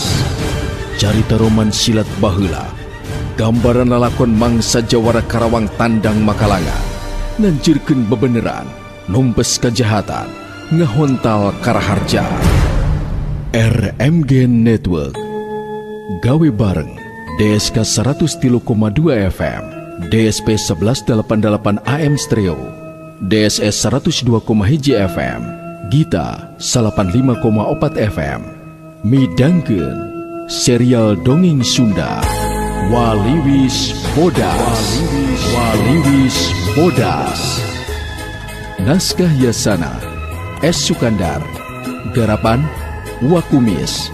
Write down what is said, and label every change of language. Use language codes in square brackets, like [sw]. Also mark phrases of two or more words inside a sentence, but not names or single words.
[su] Carita roman silat baheula. Gambaran lalakon mangsa Jawara Karawang tandang Makalanga. Nanjurkeun bebeneran, numpes kejahatan, ngehontal karaharja. RMG Network. Gawe bareng DSK 103,2 FM, DSP 1188 AM Stereo, DSS 102,1 FM, Gita 85,4 FM. Midangkeun serial dongeng Sunda. Waliwis Bodas. Waliwis Bodas. Naskah Yasana S. Sukandar. Garapan Wakumis.